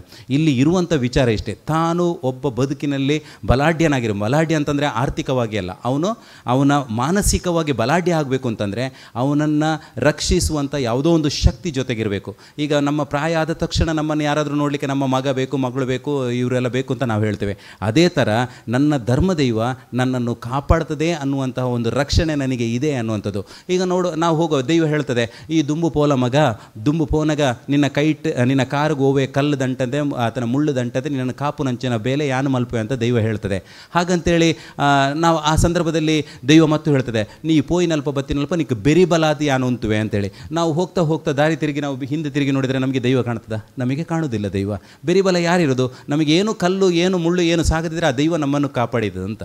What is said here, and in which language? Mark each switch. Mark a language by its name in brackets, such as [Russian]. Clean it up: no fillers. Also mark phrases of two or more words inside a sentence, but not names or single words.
[Kannada] ಇಲ್ಲಿ ಇರುವಂಥ ವಿಚಾರ ಇಷ್ಟೇ, ತಾನು ಒಬ್ಬ ಬದುಕಿನಲ್ಲಿ ಬಲಾಢ್ಯ ಅಂತಂದರೆ ಆರ್ಥಿಕವಾಗಿ ಅಲ್ಲ, ಅವನ ಮಾನಸಿಕವಾಗಿ ಬಲಾಢ್ಯ ಆಗಬೇಕು ಅಂತಂದರೆ ಅವನನ್ನು ರಕ್ಷಿಸುವಂಥ ಯಾವುದೋ ಒಂದು ಶಕ್ತಿ ಜೊತೆಗಿರಬೇಕು. ಈಗ ನಮ್ಮ ಪ್ರಾಯ ಆದ ತಕ್ಷಣ ನಮ್ಮನ್ನು ಯಾರಾದರೂ ನೋಡಲಿಕ್ಕೆ ನಮ್ಮ ಮಗ ಬೇಕು, ಮಗಳು ಬೇಕು, ಇವರೆಲ್ಲ ಬೇಕು ಅಂತ ನಾವು ಹೇಳ್ತೇವೆ. ಅದೇ ಥರ ನನ್ನ ಧರ್ಮದೈವ ನನ್ನನ್ನು ಕಾಪಾಡ್ತದೆ ಅನ್ನುವಂತಹ ಒಂದು ರಕ್ಷಣೆ ನನಗೆ ಇದೆ ಅನ್ನುವಂಥದ್ದು. ಈಗ ನಾವು ಹೋಗೋ ದೈವ ಹೇಳ್ತದೆ, [Tulu] ಈ ದುಂಬು ಪೋನಗ ನಿನ್ನ ಕಾರಿಗೆ ಹೋವೆ ಕಲ್ಲು ದಂಟದೆ ಆತನ ಮುಳ್ಳು ದಂಟದೆ ನಿನ್ನ ಕಾಪು ನಂಚಿನ ಬೇಲೆ ಯಾನು ಮಲ್ಪೆ [Kannada] ಅಂತ ದೈವ ಹೇಳ್ತದೆ. ಹಾಗಂತೇಳಿ ನಾವು ಆ ಸಂದರ್ಭದಲ್ಲಿ ದೈವ ಮತ್ತು ಹೇಳ್ತದೆ, [Tulu] ನೀ ಪೋಯಿನಲ್ಪ ಬತ್ತಿನಲ್ಪ ನೀನು ಬೆರಿ ಬಲಾದಿ ಯಾನು ಅಂತುವೆ [Kannada] ಅಂತೇಳಿ. ನಾವು ಹೋಗ್ತಾ ದಾರಿ ತಿರುಗಿ ನಾವು ಹಿಂದೆ ತಿರುಗಿ ನೋಡಿದರೆ ನಮಗೆ ದೈವ ಕಾಣ್ತದ? ನಮಗೆ ಕಾಣುವುದಿಲ್ಲ ದೈವ. ಬೆರಿಬಲ ಯಾರಿರೋದು? ನಮಗೇನು ಕಲ್ಲು ಏನು ಮುಳ್ಳು ಏನು ಸಾಗದಿದ್ರೆ ಆ ದೈವ ನಮ್ಮನ್ನು ಕಾಪಾಡಿದ್ದು ಅಂತ.